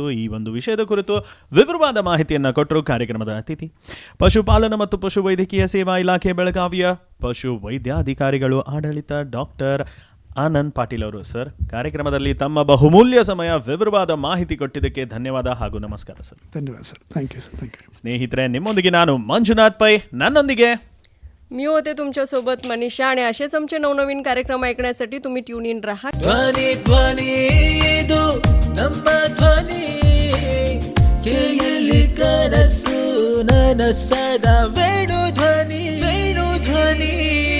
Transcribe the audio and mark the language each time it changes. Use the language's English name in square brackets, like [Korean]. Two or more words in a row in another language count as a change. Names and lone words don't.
[Kannada] ಈ ಒಂದು ವಿಷಯದ ಕುರಿತು ವಿವರವಾದ ಮಾಹಿತಿಯನ್ನು ಕೊಟ್ಟರು ಕಾರ್ಯಕ್ರಮದ ಅತಿಥಿ ಪಶುಪಾಲನಾ ಮತ್ತು ಪಶುವೈದ್ಯಕೀಯ ಸೇವಾ ಇಲಾಖೆ ಬೆಳಗಾವಿಯ ಪಶು ವೈದ್ಯಾಧಿಕಾರಿಗಳು, ಆಡಳಿತ ಡಾಕ್ಟರ್ ಆನಂದ್ ಪಾಟೀಲ್ ಅವರು. ಸರ್, ಕಾರ್ಯಕ್ರಮದಲ್ಲಿ ತಮ್ಮ ಬಹುಮೂಲ್ಯ ಸಮಯ ವಿವರವಾದ ಮಾಹಿತಿ ಕೊಟ್ಟಿದ್ದಕ್ಕೆ ಧನ್ಯವಾದ ಹಾಗೂ ನಮಸ್ಕಾರ ಸರ್. [English] धन्यवाद सर. thank you sir. thank you. [Kannada] ಸ್ನೇಹಿತರೆ, ನಿಮ್ಮೊಂದಿಗೆ ನಾನು ಮಂಜುನಾಥ್ ಪೈ, नನ್ನೊಂದಿಗೆ [Marathi] मी होते तुमच्यासोबत मनीषा आणि असेच आमचे नवनवीन कार्यक्रम ऐकण्यासाठी तुम्ही [English] tune in [Marathi] राहा. [Kannada] ಧ್ವನಿ ಧ್ವನಿ ಇದು ನಮ್ಮ ಧ್ವನಿ ಕೇಳಿ ಕನಸು ನನಸದ ವೇಣು ಧ್ವನಿ ವೇಣು ಧ್ವನಿ